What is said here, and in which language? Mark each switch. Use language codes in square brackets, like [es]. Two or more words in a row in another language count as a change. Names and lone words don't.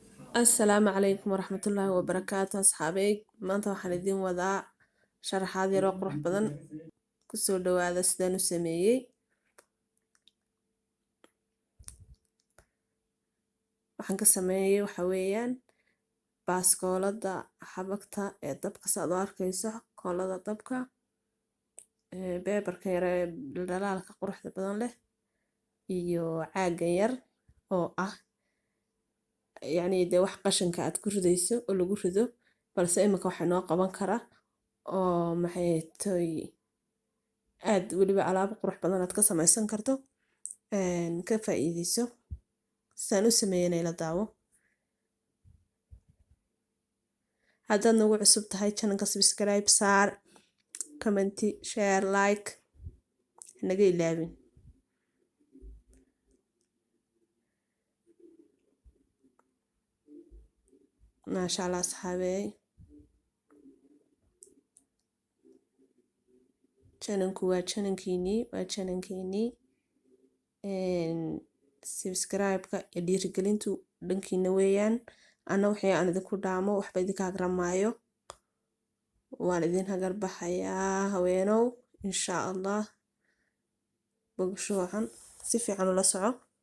[ar] السلام عليكم ورحمة الله وبركاته أصحابي [so] maanta waxaan idin wadaa sharaxaad yar oo qurux badan kusoo dhawaada sidaan u sameeyey waxaan ka sameeyey waxa weeyaan baaskoolada xabagta ee dabka saad u arkayso koolada dabka beebarka yar ee dhalaalka quruxda badan leh iyo caagan yar oo ah [ar] يعني دي [so] wax qashinka aad ku ridayso oo lagu rido balse imika waxa noo qaban kara oo maxay tahay aad waliba alaab qurux badan aad ka samaysan karto ka faa'iideyso saan u sameeyay la daawo haddaad nagu cusub tahay channelka subscribe saar [en] comment share like [so] naga ilaawin [ar] ما شاء الله أصحابي [so] channelku waa channelkiini subscribe-ka iyo dhiirigelintu dhankiina weeyaan ana wixii aan idinku dhaamo waxba idinka agramaayo waan idin hagar baxayaa haweenow [ar] إن شاء الله [so] bogsho waxan si fiican ula soco